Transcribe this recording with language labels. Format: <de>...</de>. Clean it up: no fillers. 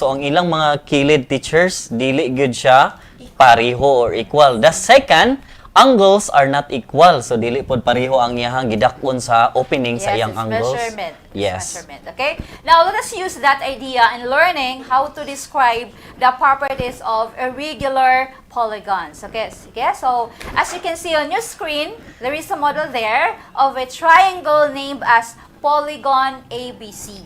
<ceb>So ang ilang mga kilid teachers dili gyud siya pareho or equal.</ceb> <en>The second, angles are not equal.</en> <ceb>So dili pod pareho ang iyahang gidakon sa opening sa iyang angles.</ceb> <en>Measurement. Yes. Measurement. Okay? Now, let us use that idea in learning how to describe the properties of irregular polygons. Okay? Sige. So, as you can see on your screen, there is a model there of a triangle named as polygon ABC.</en>